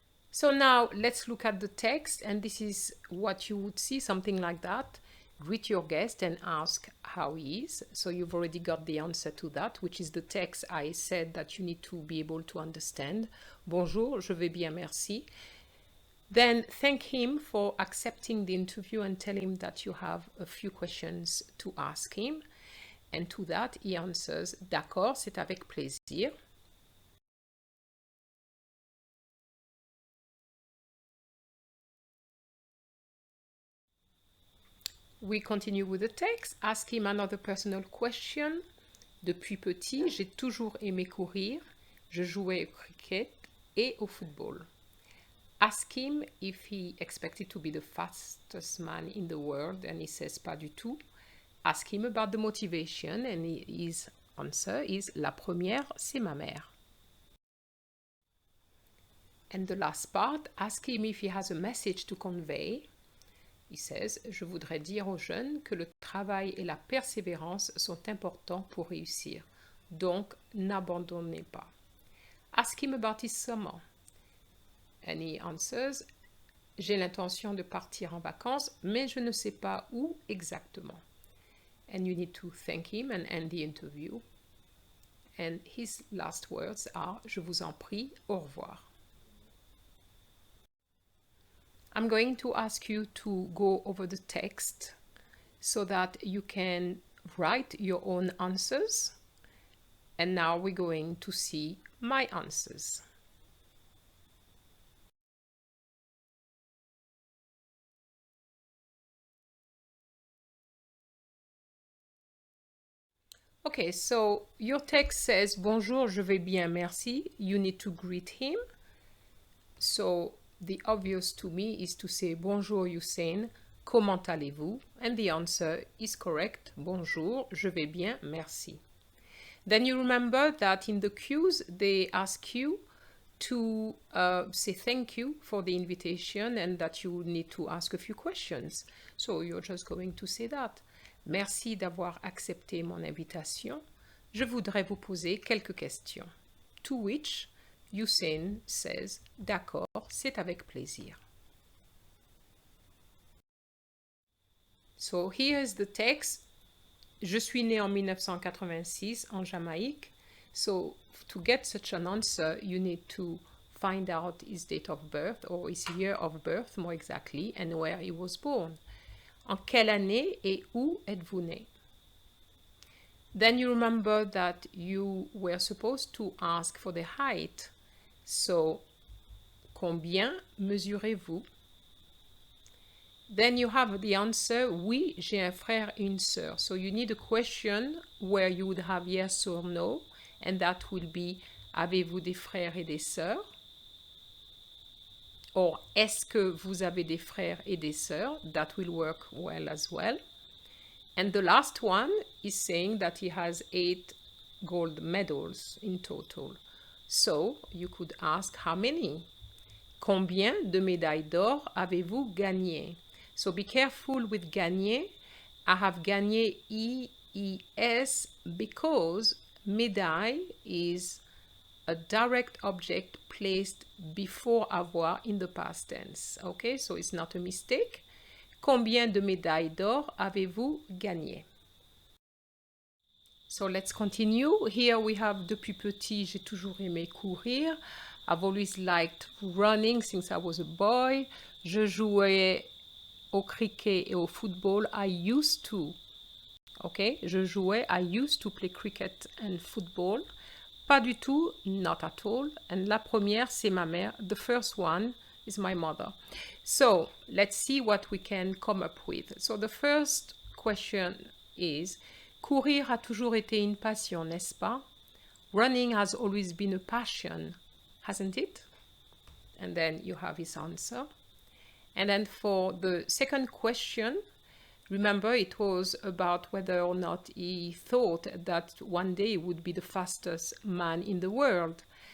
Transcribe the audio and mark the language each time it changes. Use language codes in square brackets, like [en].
[en] So now let's look at the text, and this is what you would see, something like that. Greet your guest and ask how he is. So you've already got the answer to that, which is the text I said that you need to be able to understand. [fr] Bonjour, je vais bien, merci. [en] Then thank him for accepting the interview and tell him that you have a few questions to ask him. And to that, he answers, [fr] d'accord, c'est avec plaisir. [en] We continue with the text. Ask him another personal question. [fr] Depuis petit, j'ai toujours aimé courir. Je jouais au cricket et au football. [en] Ask him if he expected to be the fastest man in the world, and he says [fr] pas du tout. [en] Ask him about the motivation, and his answer is [fr] la première, c'est ma mère. [en] And the last part, ask him if he has a message to convey. He says, [fr] je voudrais dire aux jeunes que le travail et la persévérance sont importants pour réussir. Donc, n'abandonnez pas. [en] Ask him about his summer. And he answers, [fr] j'ai l'intention de partir en vacances, mais je ne sais pas où exactement. [en] And you need to thank him and end the interview. And his last words are, [fr] je vous en prie, au revoir. [en] I'm going to ask you to go over the text so that you can write your own answers. And now we're going to see my answers. Okay, so your text says, [fr] bonjour, je vais bien, merci. [en] You need to greet him. So the obvious to me is to say, [fr] bonjour Hussein, comment allez-vous? [en] And the answer is correct, [fr] bonjour, je vais bien, merci. [en] Then you remember that in the cues, they ask you to say thank you for the invitation and that you need to ask a few questions. So you're just going to say that. [fr] Merci d'avoir accepté mon invitation. Je voudrais vous poser quelques questions. [en] To which Hussein says, [fr] d'accord, c'est avec plaisir. [en] So here's the text. [fr] Je suis né en 1986 en Jamaïque. [en] So to get such an answer, you need to find out his date of birth or his year of birth, more exactly, and where he was born. [fr] En quelle année et où êtes-vous né? [en] Then you remember that you were supposed to ask for the height. [fr] So, combien mesurez-vous? [en] Then you have the answer, [fr] oui, j'ai un frère et une sœur. [en] So you need a question where you would have yes or no, and that will be, [fr] avez-vous des frères et des sœurs? Or, est-ce que vous avez des frères et des sœurs? [en] That will work well as well. And the last one is saying that he has 8 gold medals in total. So, you could ask how many? [fr] Combien de médailles d'or avez-vous gagné? [en] So be careful with gagné. I have gagné EES because médaille is a direct object placed before avoir in the past tense. Okay, so it's not a mistake. [fr] Combien de médailles d'or avez-vous gagné? [en] So let's continue. Here we have [fr] depuis petit, j'ai toujours aimé courir. [en] I've always liked running since I was a boy. [fr] Je jouais au cricket et au football. [en] I used to. Okay, [fr] je jouais. [en] I used to play cricket and football. [fr] Pas du tout, [en] not at all. [fr] And la première, c'est ma mère. [en] The first one is my mother. So let's see what we can come up with. So the first question is, [fr] courir a toujours été une passion, n'est-ce pas? [en] Running has always been a passion, hasn't it? And then you have his answer. And then for the second question, remember it was about whether or not he thought that one day he would be the fastest man in the world.